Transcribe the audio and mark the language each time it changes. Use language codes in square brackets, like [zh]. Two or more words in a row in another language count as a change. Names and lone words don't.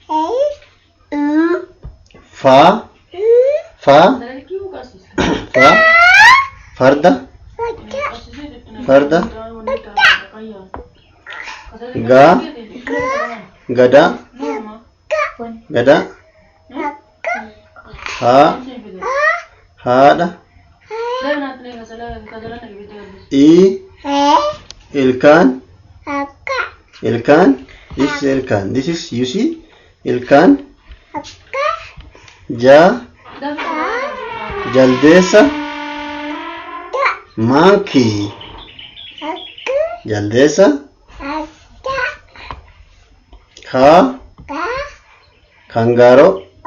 [om] Fa. Fa. Farda. Farda. Ga. Gada. Gada. Ha. Haadha. Ilkaan. Ilkaan. [en] This is ilkaan. This is, you see, [om] ilkaan. Jaldeessa. Monkey. Jaldeessa. Kangaroo.